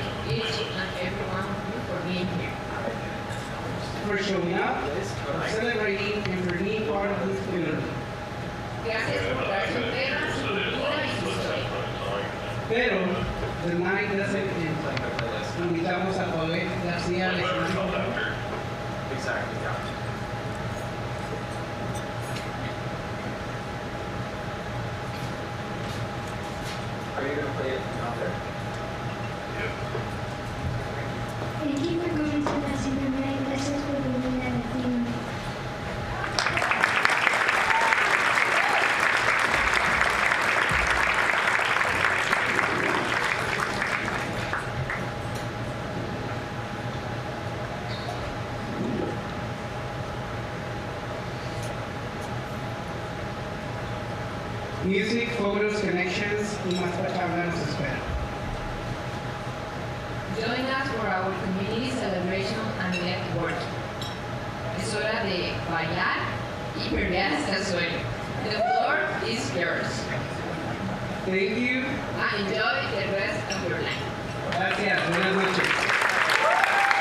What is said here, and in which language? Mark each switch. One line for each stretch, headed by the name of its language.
English: Each and every one of you for being here. For showing up, for celebrating, and for being part of this community.
Spanish: Gracias por dar su pena, su cultura y su historia.
English: Pero, the night doesn't end.
Spanish: Invitamos a Paulette García al escenario.
English: Exactly, yeah. Are you going to play it out there? Thank you for coming to Latino Night.
Spanish: Gracias por venir a Latino.
English: Music, photos, connections,
Spanish: y más palabras nos espera.
English: Join us for our community celebration and network.
Spanish: Es hora de bailar y perrear hasta el suelo.
English: The floor is yours. Thank you. And enjoy the rest of your night.
Spanish: Gracias. Buenas noches.